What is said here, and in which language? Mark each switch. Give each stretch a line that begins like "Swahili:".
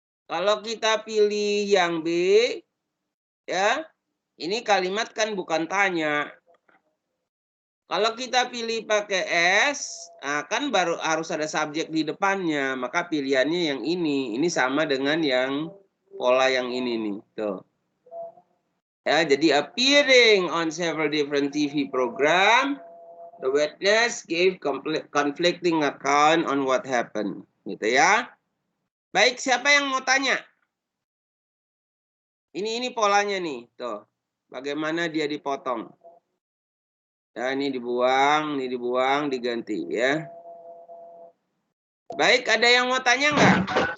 Indonesian: Kalau kita pilih yang B, ya, ini kalimat kan bukan tanya. Kalau kita pilih pakai S, nah kan baru harus ada subjek di depannya, maka pilihannya yang ini. Ini sama dengan yang pola yang ini nih, tuh.
English: Ya, jadi appearing on several different TV program, the witness gave conflicting account on what happened,
Indonesian: gitu ya. Baik, siapa yang mau tanya? Ini polanya nih, tuh. Bagaimana dia dipotong? Ya, ini dibuang, diganti ya. Baik, ada yang mau tanya nggak?